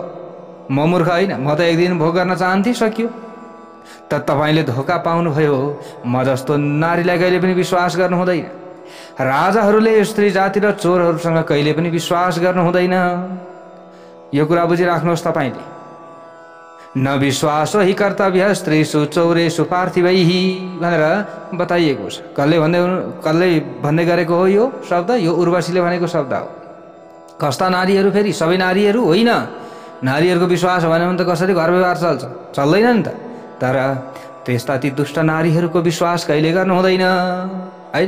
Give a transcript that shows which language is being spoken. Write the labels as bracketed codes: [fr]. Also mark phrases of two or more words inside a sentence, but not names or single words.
[ne] म मूर्ख होइन, म त एक दिन भोग गर्न चाहन्थे, सक्यो। त तपाईले धोका पाउनुभयो। म जस्तो नारीलाई कहिले पनि विश्वास गर्नु हुँदैन। राजाहरूले स्त्री जाति र चोरहरूसँग कहिले पनि विश्वास गर्नु हुँदैन। यो कुरा बुझिराख्नुहोस् तपाईले। [sa] न विश्वासो हि कर्तव्य स्त्रीषु चौरेषु पार्थिवैः [ne] भनेर बताइएको छ। कसले भन्दै गरेको हो यो शब्द? यो उर्वशीले भनेको शब्द हो। कस्ता नारीहरू? फेरि सबै नारीहरू होइन। नारीहरूको विश्वास हो भने त कसरी घर व्यवहार चल्छ? चल्दैन नि त। तर त्यस्ता ती दुष्ट नारीहरूको विश्वास कहिले गर्नु हुँदैन हैन।